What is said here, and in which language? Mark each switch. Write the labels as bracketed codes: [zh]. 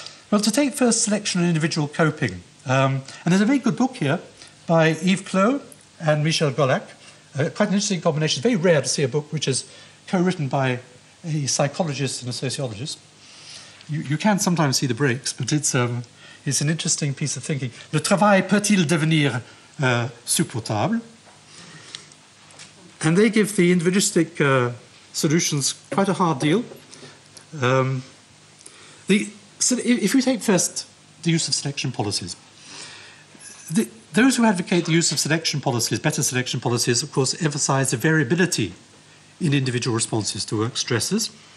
[en] Well, to take first selection and individual coping, and there's a very good book here by Yves Clos and Michel Golac, quite an interesting combination. It's very rare to see a book which is co-written by a psychologist and a sociologist. You can sometimes see the breaks, but it's an interesting piece of thinking. [fr] Le travail peut-il devenir supportable? [en] And they give the individualistic solutions quite a hard deal. So if we take first the use of selection policies, those who advocate the use of selection policies, better selection policies, of course, emphasize the variability in individual responses to work stresses.